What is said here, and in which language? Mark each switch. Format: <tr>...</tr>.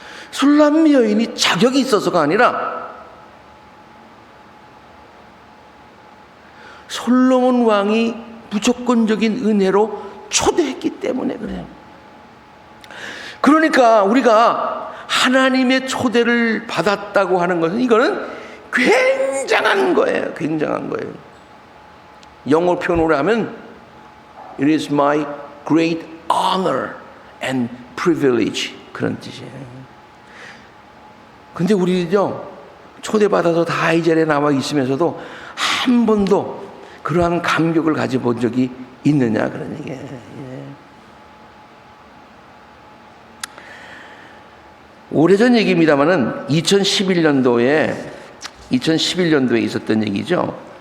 <ko>술람미 여인이 자격이 있어서가 아니라 솔로몬 왕이 무조건적인 은혜로 초대했기 때문에 그래요. 그러니까 우리가 하나님의 초대를 받았다고 하는 것은 이거는 굉장한 거예요. 굉장한 거예요. 영어 표현으로 하면</ko> <en>It is my great honor and privilege,</en> <ko>그런 뜻이에요. 근데 우리죠, 초대받아서 다 이 자리에 나와 있으면서도 한 번도 그러한 감격을 가져본 적이 있느냐, 그런 얘기예요. 오래전 얘기입니다만은 2011년도에 있었던 얘기죠.</ko>